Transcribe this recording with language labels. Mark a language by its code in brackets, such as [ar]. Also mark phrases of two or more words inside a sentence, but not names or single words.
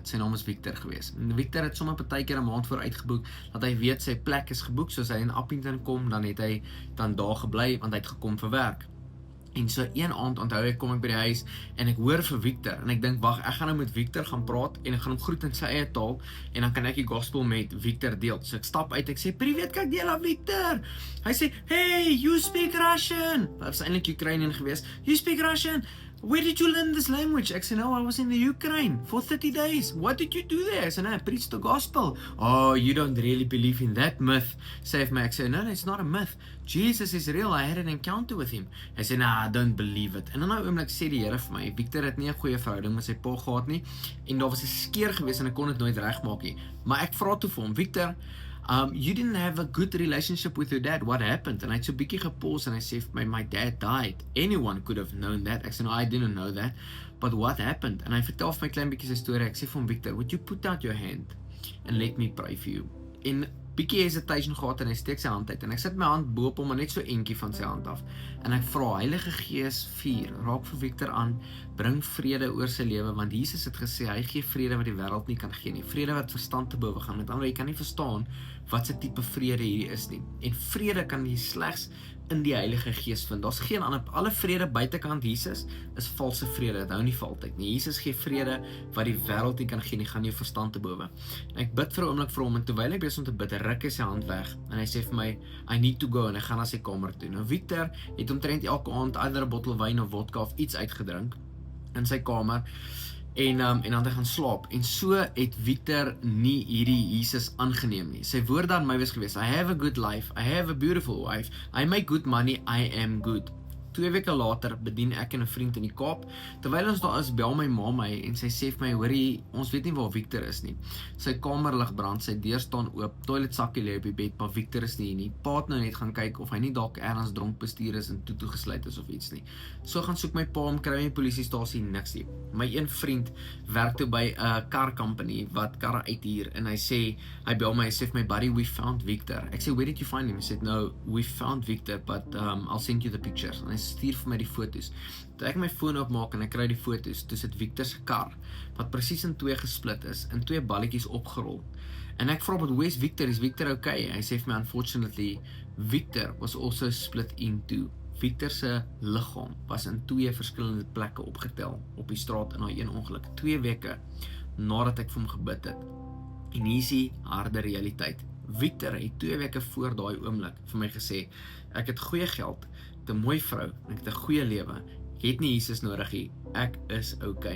[af] Sy naam is Victor gewees. En Victor het sommer partykeer 'n maand vooruit geboek dat hy weet sy plek is geboek, soos hy in Appington kom, dan het hy dan daar gebly want hy het gekom vir werk. En so een aand onthou ek kom ek by die huis en ek hoor vir Victor en ek dink wag, ek gaan nou met Victor gaan praat en ek gaan hom groet in sy eie taal en dan kan ek die gospel met Victor deel. So ek stap uit, ek sê privet, kyk deel aan Victor. Hy sê, [en] hey, you speak Russian. Dit was eintlik Ukrainian geweest. You speak Russian. Where did you learn this language? [af] Ek sê, [en] no, I was in the Ukraine for 30 days. What did you do there? I said, no, I preached the gospel. Oh, you don't really believe in that myth. [af] Sê my, ek sê, [en] no, it's not a myth. Jesus is real. I had an encounter with him. [af] Hy sê, [en] nah, I don't believe it. [af] En dan nou oomlik sê die Here vir my, Victor het nie 'n goeie verhouding met sy pa gehad nie, en daar was 'n skeer gewees en ek kon dit nooit regmaak nie. Maar ek vra toe vir hom, [en] Victor, you didn't have a good relationship with your dad. What happened? [af] And hy het so 'n bietjie gepause en hy sê vir my [en] dad died. Anyone could have known that. [af] Ek sê, [en] no, I didn't know that. But what happened? [af] En hy vertel vir my klein bietjie sy storie. Ek sê vir hom, [en] Victor, would you put out your hand and let me pray for you? [af] En bietjie hesitation gehad en hy steek sy hand uit en ek sit my hand bo op hom, maar net so entjie van sy hand af. En ek vra, Heilige Gees, vuur, raak vir Victor aan, bring vrede oor sy lewe, want Jesus het gesê, hy gee vrede wat die wêreld nie kan gee nie. Vrede wat verstand te bowe gaan. Met ander woorde, jy kan nie verstaan wat se tipe vrede hierdie is nie. En vrede kan jy slegs in die Heilige Gees vind. Daar's geen ander, alle vrede buitekant Jesus is valse vrede, dit hou nie vir altyd nie. Jesus gee vrede wat die wêreld nie kan gee nie, gaan jou verstand te bowe. En ek bid vir 'n oomblik vir hom, en terwyl ek besig om te bid, ruk hy sy hand weg, en hy sê vir my, [en] I need to go, [af] en hy gaan na sy kamer toe. Nou Victor het omtrent elke aand either 'n bottel wyn of vodka of iets uitgedrink in sy kamer, en dan het hy gaan slaap, en so het Victor nie hierdie Jesus aangeneem nie. Sy woorde aan my was gewees, [en] I have a good life, I have a beautiful wife, I make good money, I am good. [af] 2 weke later bedien ek en 'n vriend in die Kaap. Terwyl ons daar is, bel my ma my en sy sê vir my, hoorie, ons weet nie waar Victor is nie. Sy kamerlig brand, sy deur staan oop, toiletsakkie lê op die bed, maar Victor is nie hier nie. Pa het nou net gaan kyk of hy nie dalk ergens dronk bestuur is en toegesluit is of iets nie. So gaan soek my pa hom, kry my die polisiestasie, niks nie. My een vriend werk toe by 'n [en] car company [af] wat karre uithuur en hy bel my, hy sê vir my, [en] buddy, we found Victor. [af] Ek sê, [en] where did you find him? [af] Hy sê, [en] no, we found Victor, but I'll send you the pictures. [af] En hy stuur vir my die foto's. Toe ek my foon opmaak en ek kry die foto's, toe sit Victor se kar, wat presies in 2 gesplit is, in 2 balletjies opgerol. En ek vra, [en] but where's Victor? Is Victor okay? [af] Hy sê vir my, [en] unfortunately, Victor was also split in 2. [af] Victor se liggaam was in 2 verskillende plekke opgetel, op die straat in daai een ongeluk, 2 weke nadat ek vir hom gebid het. En hier is die harde realiteit. Victor het 2 weke voor daai oomblik vir my gesê, ek het goeie geld, 'n mooi vrou, ek het 'n goeie lewe, ek het nie Jesus nodig nie, ek is okay.